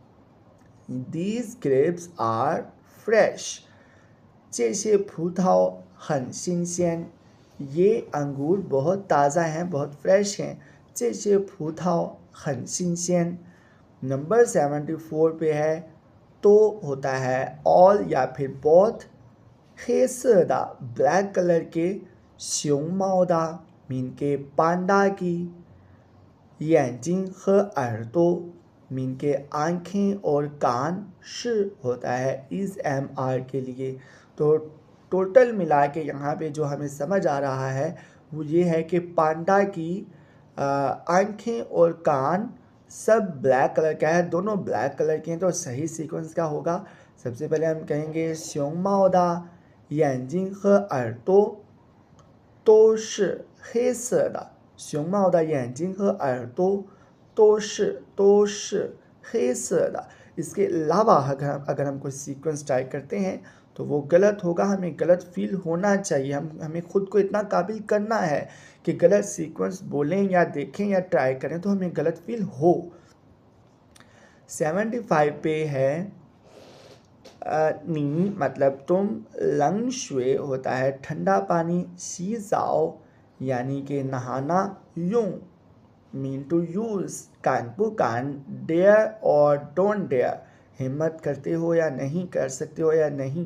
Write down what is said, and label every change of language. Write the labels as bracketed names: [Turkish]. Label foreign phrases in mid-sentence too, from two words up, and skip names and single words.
[English] These grapes are fresh, [Chinese] 这些葡萄很新鲜, [Hindi] ये अंगूर बहुत ताज़ा हैं, बहुत फ्रेश हैं। [Chinese] 这些葡萄很新鲜. [Hindi] नंबर 74 पे है तो होता है ऑल या फिर बहुत, [Chinese] 黑色的 [English] black color [Hindi] के, [Chinese] 熊猫的 [Hindi] मीन के पांडा की, [Chinese] 眼睛和耳朵 [Hindi] मीन के आँखें और कान, 是 होता है इस MR के लिए। तो टोटल मिला के यहाँ पे जो हमें समझ आ रहा है वो ये है कि पांडा की आँखें और कान सब [English] black color [Hindi] का है, दोनों [English] black color [Hindi] के हैं। तो सही सीक्वेंस क्या होगा? सबसे पहले हम कहेंगे [Chinese] 熊猫的眼睛和耳朵都是黑色的，熊猫的眼睛和耳朵都是黑色的। [Hindi] इसके अलावा अगर हम कोई सीक्वेंस ट्राई करते हैं तो वो गलत होगा, हमें गलत फील होना चाहिए। हमें खुद को इतना काबिल करना है कि गलत सीक्वेंस बोलें या देखें या ट्राई करें तो हमें गलत फील हो। 75 पे है नी मतलब तुम, [Chinese] 冷水 [Hindi] होता है ठंडा पानी, [Chinese] 洗澡 [Hindi] यानी कि नहाना, यूं [English] mean to use, [Chinese] 敢不敢, [English] dare and don't dare, [Hindi] हिम्मत करते हो या नहीं, कर सकते हो या नहीं।